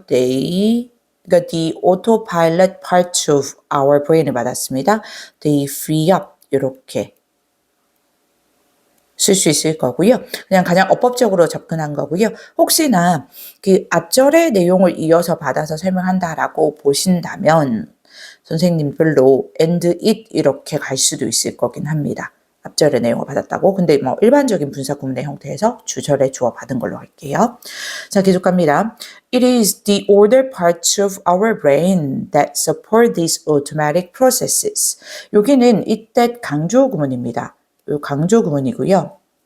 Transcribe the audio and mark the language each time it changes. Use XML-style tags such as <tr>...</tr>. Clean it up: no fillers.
<ko>그러니까</ko> <en>the autopilot parts of our brain</en> <ko>을 받았습니다.</ko> <en>They free up</en> <ko>이렇게 쓸 수 있을 거고요. 그냥 가장 어법적으로 접근한 거고요. 혹시나 그 앞절의 내용을 이어서 받아서 설명한다라고 보신다면 선생님별로</ko> <en>and it</en> <ko>이렇게 갈 수도 있을 거긴 합니다. 앞절의 내용을 받았다고. 근데 일반적인 분사 구문의 형태에서 주절의 주어 받은 걸로 할게요. 자, 계속 갑니다.</ko> <en>It is the older parts of our brain that support these automatic processes.</en> <ko>여기는 이때 강조 구문입니다. 강조 구문이고요.</ko>